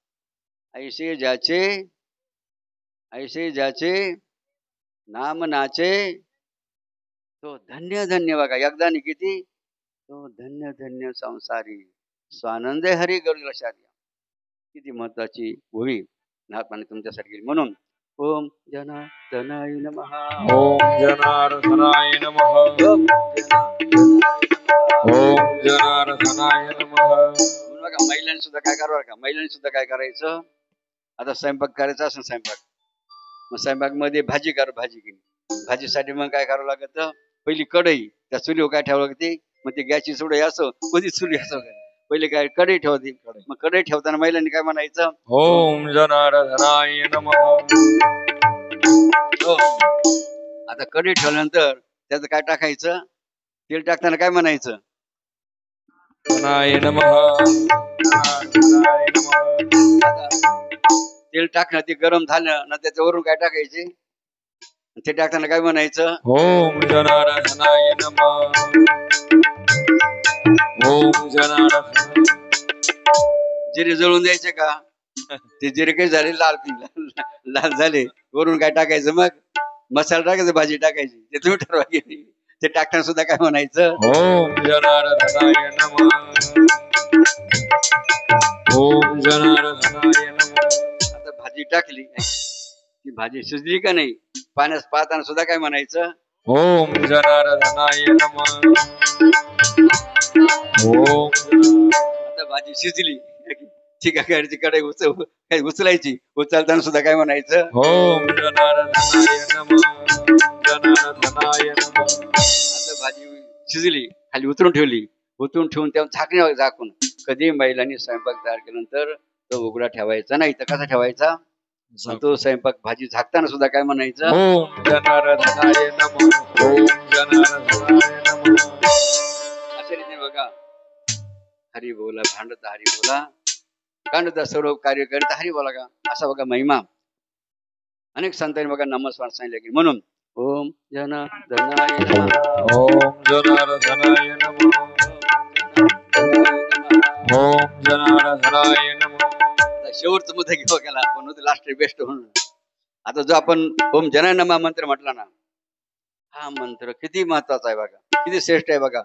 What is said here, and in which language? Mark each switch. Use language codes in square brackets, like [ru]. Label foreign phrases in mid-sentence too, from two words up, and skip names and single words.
[mr] ऐसे ज्याचे नाम नाचे तो धन्य धन्य बघा एकदा नाही किती तो धन्य धन्य संसारी स्वानंद हरी गरुड लक्षात घ्या. किती महत्वाची ओवी नाथमाने तुमच्यासाठी केली. म्हणून [sa] ओम जनार्दनाय नमः. ओम जनार्दनाय नमः. ओम जनार्दनाय नमः. [mr] बघा महिलांनी सुद्धा काय करावं का महिलांनी सुद्धा काय करायचं? आता स्वयंपाक करायचा असेल स्वयंपाक मग स्वयंपाक मध्ये भाजी केली. भाजीसाठी मग काय करावं लागत? पहिली कढई त्या चुलीवर काय ठेवावं लागते? मग ती गॅसची चुली असो कोणती चुली असो पहिले काय कढई ठेवते. मग कढई ठेवताना महिलांनी काय म्हणायचं? [sa] ओम जनार्दनाय नमः. [mr] हो. आता कढई ठेवल्यानंतर त्याचं काय टाकायचं? तेल टाकताना काय म्हणायचं? [sa] नाय नमः. [mr] आता तेल टाकणं ते गरम झालं ना त्याच्यावरून काय टाकायचे? ते टाकताना काय म्हणायचं? [sa] ओम जनार्दनाय नमः. ओम जनार्दनाय. [mr] जिरे जळून द्यायचे का? ते जिरे काही झाले लाल झाले वरून काय टाकायचं? मग मसाला टाकायचं भाजी टाकायची ते तुम्ही ठरवा गेली. ते टाकताना सुद्धा काय म्हणायचं? [sa] ओम जनार्दनाय नमः. ओम जनार्दनाय नमः. [mr] आता भाजी टाकली ती भाजी शिजली का नाही पाण्यात पाहताना सुद्धा काय म्हणायचं? [sa] ओम जनार्दनाय नमः. ओम. [mr] आता भाजी शिजली ठीक आहे कढई उचलायची उचलताना सुद्धा काय म्हणायचं? [sa] ओम जनार्दनाय नमः. जनार्दनाय नमः. [mr] आता भाजी शिजली खाली उतरून ठेवून त्या झाकण्यावर झाकून. कधी महिलांनी स्वयंपाक तयार केल्यानंतर तो उघडा ठेवायचा नाही तर कसा ठेवायचा? तो स्वयंपाक भाजी झाकताना सुद्धा काय म्हणायचं? [sa] ओम जनार्दनाय नमः. ओम जनार्दनाय नमः. [mr] अशा रीतीने बघा हरी बोला भांडता हरी बोला कांडता सर्व कार्य करता हरी बोला का असा बघा महिमा अनेक संतांनी बघा नमस्कार सांगितले की. म्हणून [sa] ओम जनार्दनाय नमः. ओम जनार्दनाय नमः. ओम जनार्दनाय नमः. [mr] शेवटचं मुद्दा घेऊ गेला आपण [en] last best [mr] म्हणून. आता जो आपण [sa] ओम जनाय नमः [mr] मंत्र म्हटला ना हा मंत्र किती महत्वाचा आहे बघा किती श्रेष्ठ आहे बघा.